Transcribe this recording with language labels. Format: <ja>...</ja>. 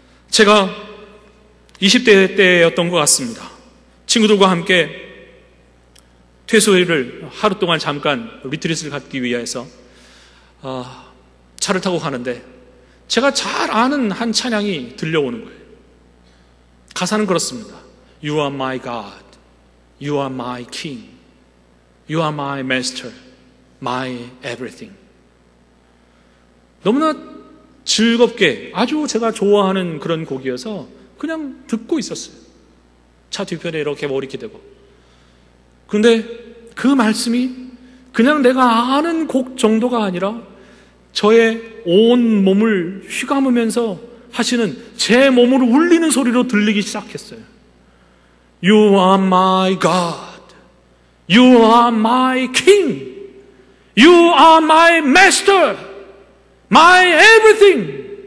<ko>제가 20대 때였던 것 같습니다. 친구들과 함께 퇴소일을 하루 동안 잠깐 리트릿을 갖기 위해서 차를 타고 가는데 제가 잘 아는 한 찬양이 들려오는 거예요. 가사는 그렇습니다.</ko> <en>You are my God, You are my King, You are my Master, my everything.</en> <ko>너무나 즐겁게 아주 제가 좋아하는 그런 곡이어서 그냥 듣고 있었어요. 차 뒤편에 이렇게 머리 기대고. 그런데 그 말씀이 그냥 내가 아는 곡 정도가 아니라 저의 온 몸을 휘감으면서 하시는, 제 몸을 울리는 소리로 들리기 시작했어요.</ko> <en>You are my God, You are my King, You are my Master, my everything.</en>